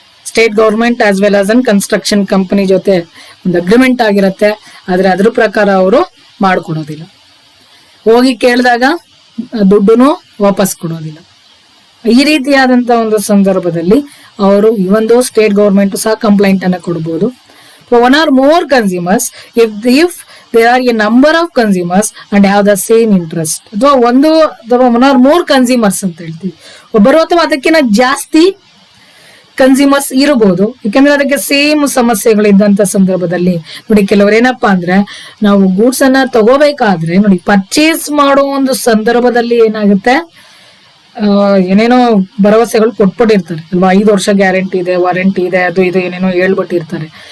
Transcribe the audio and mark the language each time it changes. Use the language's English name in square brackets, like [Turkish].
[Kannada] State government [English] as well as [Kannada] an construction company ಜೊತೆ ಒಂದು agreement ಆಗಿರುತ್ತೆ, ಆದ್ರೆ ಅದ್ರ ಪ್ರಕಾರ ಅವರು ಮಾಡ್ಕೊಡೋದಿಲ್ಲ. ಹೋಗಿ ಕೇಳಿದಾಗ ದುಡ್ಡುನು ವಾಪಸ್ ಕೊಡೋದಿಲ್ಲ. ಈ ರೀತಿಯಾದಂತ ಒಂದು ಸಂದರ್ಭದಲ್ಲಿ ಅವರು ಇವೊಂದು ಸ್ಟೇಟ್ ಗವರ್ಮೆಂಟ್ ಸಹ ಕಂಪ್ಲೇಂಟ್ ಅನ್ನ ಕೊಡಬಹುದು. [English] One or more consumers if there are a number of consumers and have the same interest. [Kannada] ಅಥವಾ ಒಂದು ಅಥವಾ [English] one or more consumers [Kannada] ಅಂತ ಹೇಳ್ತೀವಿ, ಒಬ್ಬರು ಅಥವಾ ಅದಕ್ಕಿಂತ ಜಾಸ್ತಿ ಕನ್ಸ್ಯೂಮರ್ಸ್ ಇರಬಹುದು. ಯಾಕಂದ್ರೆ ಅದಕ್ಕೆ ಸೇಮ್ ಸಮಸ್ಯೆಗಳಿದ್ದಂತ ಸಂದರ್ಭದಲ್ಲಿ ನೋಡಿ, ಕೆಲವರು ಏನಪ್ಪಾ ಅಂದ್ರೆ, ನಾವು ಗೂಡ್ಸ್ ಅನ್ನ ತಗೋಬೇಕಾದ್ರೆ ನೋಡಿ, ಪರ್ಚೇಸ್ ಮಾಡೋ ಒಂದು ಸಂದರ್ಭದಲ್ಲಿ ಏನಾಗುತ್ತೆ, ಏನೇನೋ ಭರವಸೆಗಳು ಕೊಟ್ಬಿಟ್ಟಿರ್ತಾರೆ ಅಲ್ವಾ, 5 ವರ್ಷ ಗ್ಯಾರಂಟಿ ಇದೆ, ವಾರಂಟಿ ಇದೆ, ಅದು ಇದು ಏನೇನೋ ಹೇಳ್ಬಿಟ್ಟಿರ್ತಾರೆ.